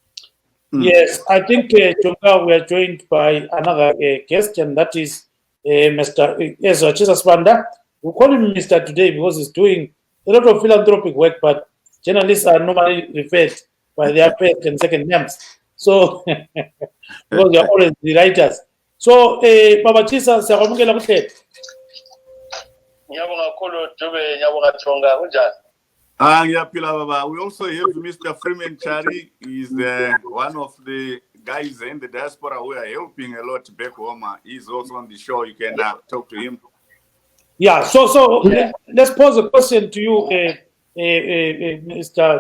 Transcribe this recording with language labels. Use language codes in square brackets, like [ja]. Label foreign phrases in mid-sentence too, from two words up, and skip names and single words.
[en] Yes, I think, Tonga, we are joined by another guest, and that is Mr. Jesus Banda. We call him Mr. today because he's doing a lot of philanthropic work, but journalists are normally referred by their first and second names. So, because they are always the writers. So, [nd] Baba Chisa, siyabonga kuhle. Ngiyabonga kakhulu Dube, ngiyabonga Tonga, kunjani? [en] We also have Mr. Freeman Chari. He's one of the guys in the diaspora who are helping a lot back home. He's also on the show. You can talk to him. Yeah, so let's pose a question to you, Mr.